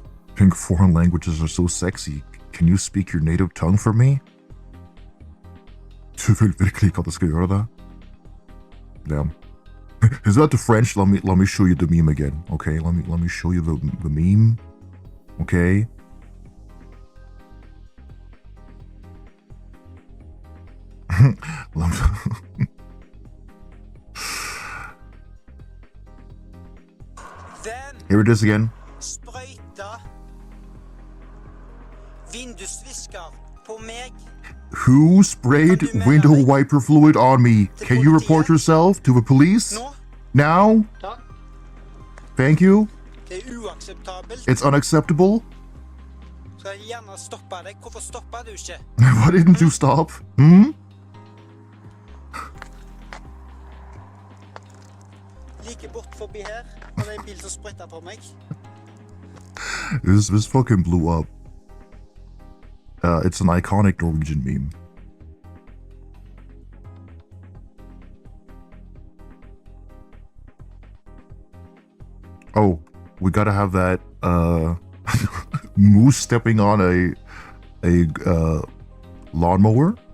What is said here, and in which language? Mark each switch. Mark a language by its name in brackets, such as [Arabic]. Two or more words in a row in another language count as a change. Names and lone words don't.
[English] Think foreign languages are so sexy. Can you speak your native tongue for me? [Norwegian] Du vil virkelig ikke at jeg skal gjøre det. [English] Damn. Is that the French? Let me show you the meme again. Okay, let me show you the meme. Okay. Here it is again. [Norwegian] Sprøyta vindusvisker på meg. [English] Who sprayed window wiper fluid on me? Can you report yourself to the police? [Norwegian] Nå, [English] Now? [Norwegian] takk. [English] Thank you. [Norwegian] Det er uakseptabelt. [English] It's unacceptable. [Norwegian] Skal jeg gjerne stoppe deg? Hvorfor stopper du ikke? [English] Why didn't you stop? Hmm? [Norwegian] Like bort forbi her, var det en bil som sprøyta på meg. [English] This fucking blew up. It's an iconic Norwegian meme. Oh, we gotta have that moose stepping on a lawnmower.